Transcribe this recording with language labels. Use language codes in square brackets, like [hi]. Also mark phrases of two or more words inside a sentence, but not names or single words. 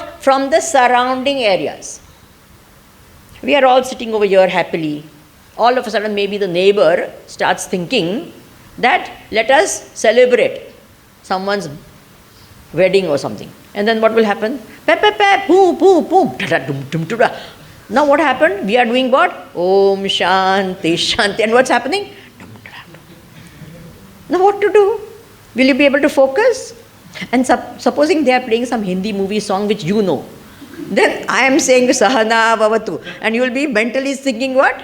[en] From the surrounding areas. We are all sitting over here happily. All of a sudden, maybe the neighbor starts thinking that let us celebrate someone's wedding or something. And then what will happen? Pep, pep, pep, poo, poo, poo, da, dum, dum, dum, da. Now what happened? We are doing what? [sa] ॐ शान्ति शान्ति. [en] And what's happening? Now what to do? Will you be able to focus? And supposing they are playing some Hindi movie song which you know. Then I am saying [sa] सहना भवतु. [en] And you will be mentally thinking what?